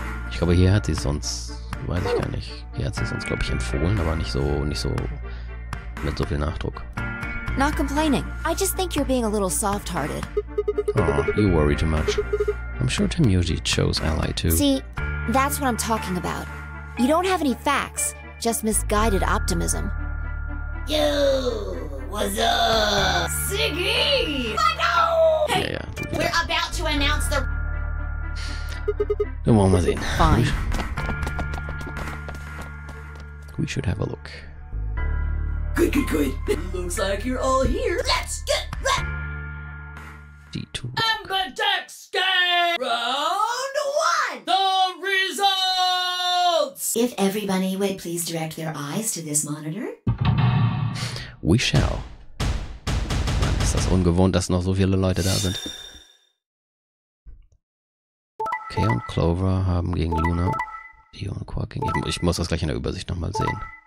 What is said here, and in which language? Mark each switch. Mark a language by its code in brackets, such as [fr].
[de] Ich glaube, hier hat sie es uns, weiß ich gar nicht, hier hat sie es uns, glaube ich, empfohlen, aber nicht so mit so viel Nachdruck. [en] Not complaining. I just think you're being a little soft-hearted. Oh, you worry too much. I'm sure Tenmyoji chose Ally too. See, that's what I'm talking about. You don't have any facts, just misguided optimism. Yo, what's up? Siggy! No! Hey, [de] Ja, [en] we're about to announce the... [de] Dann wollen wir sehen. [en] Fine. We should have a look. Good. Looks like you're all here. Let's get ready! D2. [de] Demaskiert! [en] Round 1! The results! If everybody would please direct their eyes to this monitor. We shall. [de] Mann, ist das ungewohnt, dass noch so viele Leute da sind. Kay und Clover haben gegen Luna, Dio und Quark gegeben. Ich muss das gleich in der Übersicht nochmal sehen.